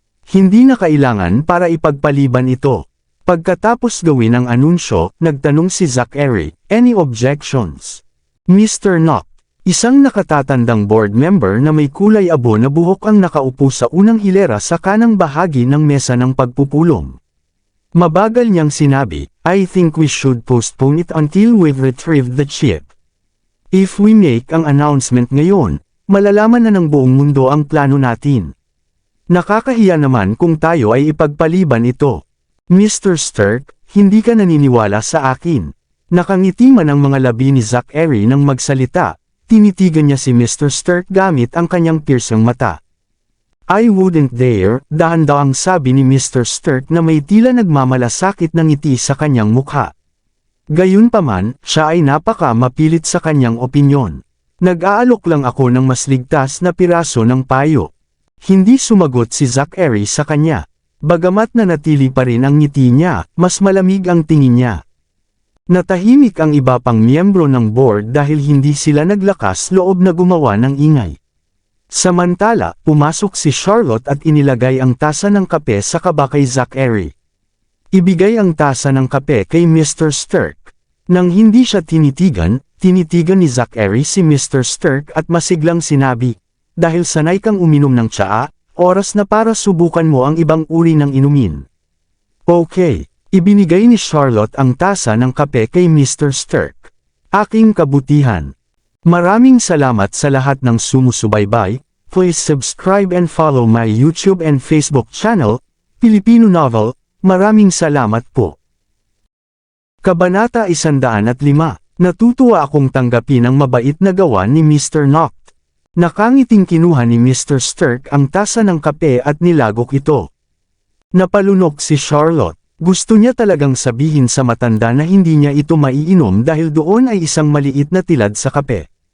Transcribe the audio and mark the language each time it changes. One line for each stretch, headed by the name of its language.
Filipino: Hindi na kailangan para ipagpaliban ito. Pagkatapos gawin ang anunsyo, nagtanong si Zachary,
English: "Any objections?"
Filipino: Mr. Knock, isang nakatatandang board member na may kulay abo na buhok ang nakaupo sa unang hilera sa kanang bahagi ng mesa ng pagpupulong. Mabagal niyang sinabi,
English: "I think we should postpone it until we've retrieved the chip. If we make
Filipino: ang announcement ngayon, malalaman na ng buong mundo ang plano natin. Nakakahiya naman kung tayo ay ipagpaliban ito. Mr. Stark, hindi ka naniniwala sa akin." Nakangiti man ang mga labi ni Zachary nang magsalita, tinitigan niya si Mr. Stark gamit ang kanyang piercing mata.
English: "I wouldn't dare,"
Filipino: dahan-dahang sabi ni Mr. Stark na may tila nagmamalasakit na ngiti sa kanyang mukha. Gayunpaman, siya ay napaka-mapilit sa kanyang opinyon. "Nag-aalok lang ako ng mas ligtas na piraso ng payo." Hindi sumagot si Zachary sa kanya. Bagamat nanatili pa rin ang ngiti niya, mas malamig ang tingin niya. Natahimik ang iba pang miyembro ng board dahil hindi sila naglakas loob na gumawa ng ingay. Samantala, pumasok si Charlotte at inilagay ang tasa ng kape sa kaba kay Zachary. Ibigay ang tasa ng kape kay Mr. Stark. Nang hindi siya tinitigan ni Zachary si Mr. Stark at masiglang sinabi, "Dahil sanay kang uminom ng tsaa, oras na para subukan mo ang ibang uri ng inumin." Okay, ibinigay ni Charlotte ang tasa ng kape kay Mr. Stark. "Aking kabutihan. Maraming salamat sa lahat ng sumusubaybay.
English: Please subscribe and follow my YouTube and Facebook channel, Filipino Novel.
Filipino: Maraming salamat po." Kabanata 105. Natutuwa akong tanggapin ang mabait na gawa ni Mr. Knock. Nakangiting kinuha ni Mr. Stark ang tasa ng kape at nilagok ito. Napalunok si Charlotte. Gusto niya talagang sabihin sa matanda na hindi niya ito maiinom dahil doon ay isang maliit na tilad sa kape.